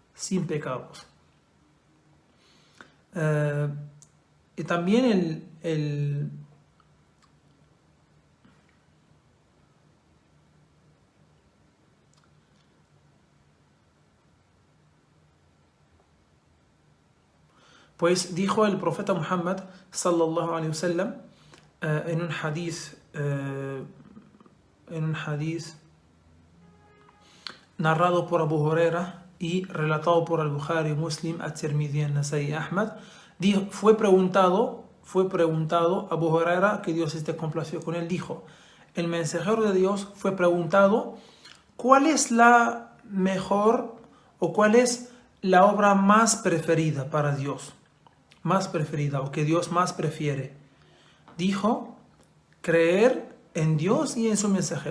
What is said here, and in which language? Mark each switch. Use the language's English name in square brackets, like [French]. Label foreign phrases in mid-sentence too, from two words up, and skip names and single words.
[Spanish] Y también pues dijo el profeta Muhammad [Arabic] صلى الله عليه وسلم [Spanish] en un hadith narrado por Abu Huraira y relatado por al-Bukhari, Muslim, at-Tirmidhi, an-Nasai, Ahmad, fue preguntado Abu Huraira, que Dios esté complacido con él, dijo: el mensajero de Dios fue preguntado, ¿cuál es la mejor o cuál es la obra más preferida para Dios? Más preferida, o que Dios más prefiere. Dijo: creer en Dios y en su mensajero.